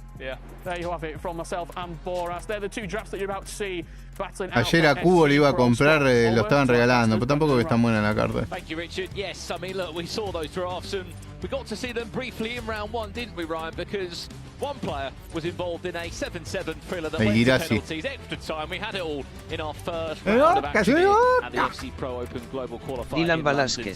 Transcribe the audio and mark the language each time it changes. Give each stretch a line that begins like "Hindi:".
English: There you have it from myself and Boras. They're the two drafts that you're about to see.
Spanish: Ayer a Cubo le iba a comprar, lo estaban regalando, pero tampoco que está buena la carta.
English: Thank you, Richard. Yes, I mean, look, we saw those drafts and we got to see them briefly in round 1, didn't we, Ryan? Because one player was involved in a 7-7 thriller that went to penalties, extra time. We had it all in our first round of action at the FC Pro Open Global Qualifier. Dylan Velázquez.